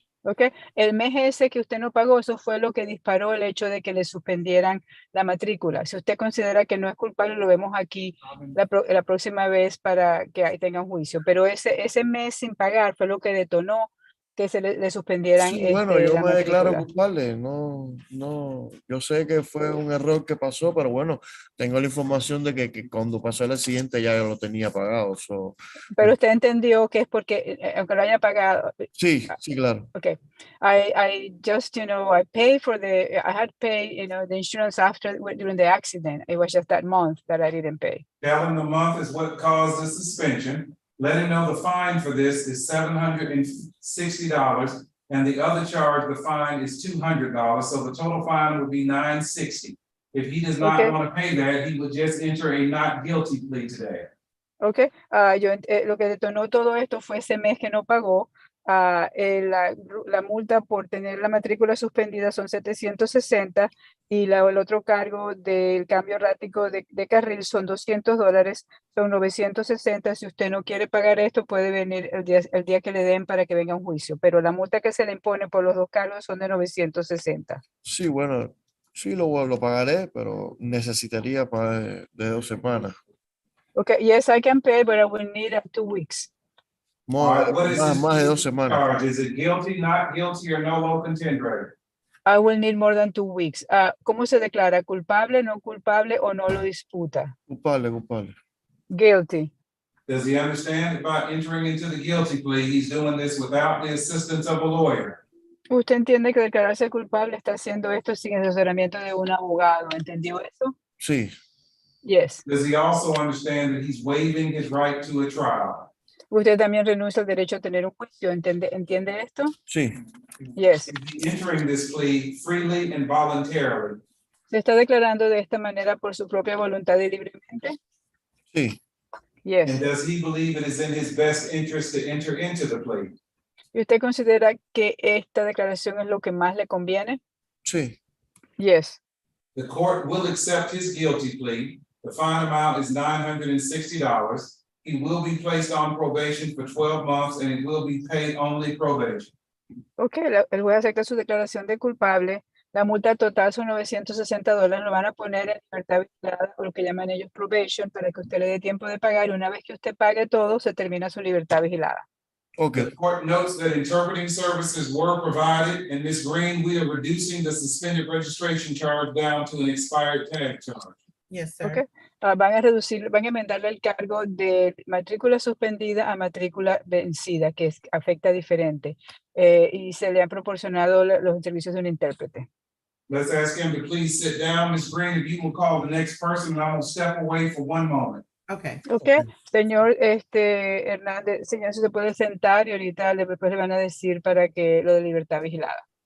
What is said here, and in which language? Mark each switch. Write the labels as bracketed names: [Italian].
[English] Okay. [Spanish] El mes ese que usted no pagó, eso fue lo que disparó el hecho de que le suspendieran la matrícula. Si usted considera que no es culpable, lo vemos aquí la próxima vez para que tenga un juicio. Pero ese mes sin pagar fue lo que detonó que se le suspendieran Sí, bueno, yo la me declaro matrícula. culpable. No, yo sé que fue un error que pasó, pero bueno, tengo la información de que cuando pasó el accidente ya yo lo tenía pagado. Pero usted entendió que es porque, aunque lo haya pagado. Sí, claro. [English] Okay. I just, I paid I had paid, the insurance during the accident. It was just that month that I didn't pay. Tell him the month is what caused the suspension. Let him know the fine for this is $760, and the other charge, the fine is $200. So the total fine would be $960. If he does not want to pay that, he would just enter a not guilty plea today. [Spanish] Okay. Lo que detonó todo esto fue ese mes que no pagó. La multa por tener la matrícula suspendida son 760 y el otro cargo del cambio errático de carril son $200, son 960. Si usted no quiere pagar esto, puede venir el día que le den para que venga a un juicio, pero la multa que se le impone por los dos cargos son de 960. Sí, bueno, sí lo pagaré, pero necesitaría para de 2 semanas. [English] Okay, yes, I can pay, but I will need 2 weeks. All right, what is this [Spanish] Más de 2 semanas. [English] charge? Is it guilty, not guilty, or no low contendere? I will need more than 2 weeks. [Spanish] ¿Cómo se declara? ¿Culpable, no culpable o no lo disputa? Culpable. [English] Guilty. Does he understand about entering into the guilty plea? He's doing this without the assistance of a lawyer. [Spanish] Usted entiende que declararse culpable está haciendo esto sin el asesoramiento de un abogado. ¿Entendió eso? Sí, [English] Yes. Does he also understand that he's waiving his right to a trial? [Spanish] Usted también renuncia al derecho a tener un juicio. ¿Entiende esto? sí, [English] Yes. Is he entering this plea freely and voluntarily? [Spanish] ¿Se está declarando de esta manera por su propia voluntad y libremente? sí, [English] Yes. And does he believe it is in his best interest to enter into the plea? [Spanish] ¿Y usted considera que esta declaración es lo que más le conviene? sí. [English] Yes. The court will accept his guilty plea. The fine amount is $960. He will be placed on probation for 12 months and it will be paid only probation. [Spanish] Ok, el juez acepta su declaración de culpable. La multa total son $960. Lo van a poner en libertad vigilada, o lo que llaman ellos probation, para que usted le dé tiempo de pagar. Y una vez que usted pague todo, se termina su libertad vigilada. Ok, [English] The court notes that interpreting services were provided, and Ms. Green, we are reducing the suspended registration charge down to an expired tag charge. Yes, sir. [Spanish] Ok. Van a enmendarle el cargo de matrícula suspendida a matrícula vencida, que afecta diferente. Y se le han proporcionado los servicios de un intérprete. [English] Let's ask him to please sit down. Ms. Green, if you will call the next person, and I'm gonna step away for 1 moment. Okay. [Spanish] Ok, señor Hernández, señor, si se puede sentar y ahorita después le van a decir para que lo de libertad vigilada.